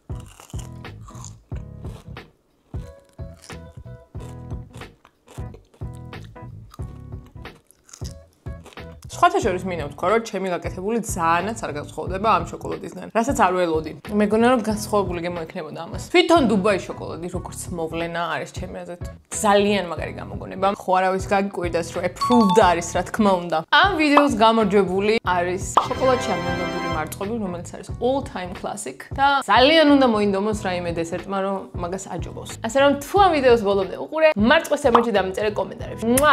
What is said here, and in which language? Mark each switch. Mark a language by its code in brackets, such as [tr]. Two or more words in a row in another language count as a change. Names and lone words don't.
[ka] სხვათა შორის მინდა ვთქვა, რომ ჩემი გაკეთებული ძალიანაც არ განსხვავდება ამ შოკოლადისგან. რასაც არ ველოდი. მეგონა რომ განსხვავებული გემო ექნებოდა ამას. თვითონ დუბაის შოკოლადი როგორც მოვლენა არის ჩემი აზრით ძალიან მაგარი გამოგონება. ხო არავის გაგიკვირდას რომ approved არის, რა თქმა უნდა. ამ ვიდეოს გამარჯვებული არის შოკოლადში ამონებული მარწყობი, რომელიც არის [en] all time classic [ka] და ძალიან უნდა მოინდომოს რაიმე დესერტმა, რომ მაგას აჯობოს. ასე რომ თუ ამ ვიდეოს ბოლომდე უყურე, მარწყვის ემოჯი დამიწერე კომენტარებში.